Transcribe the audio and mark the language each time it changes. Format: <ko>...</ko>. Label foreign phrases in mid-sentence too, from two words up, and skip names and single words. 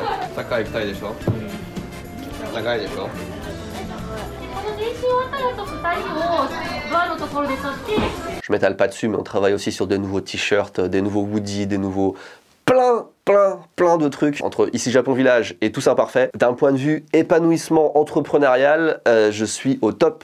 <ja>サッカー行きたいでしょ？長いでしょ？</ja> <fr>Je m'étale pas dessus, mais on travaille aussi sur de nouveaux t-shirts, des nouveaux hoodies, des nouveaux... plein de trucs entre Ici Japon Village et Tous Imparfaits. D'un point de vue épanouissement entrepreneurial, je suis au top.</fr>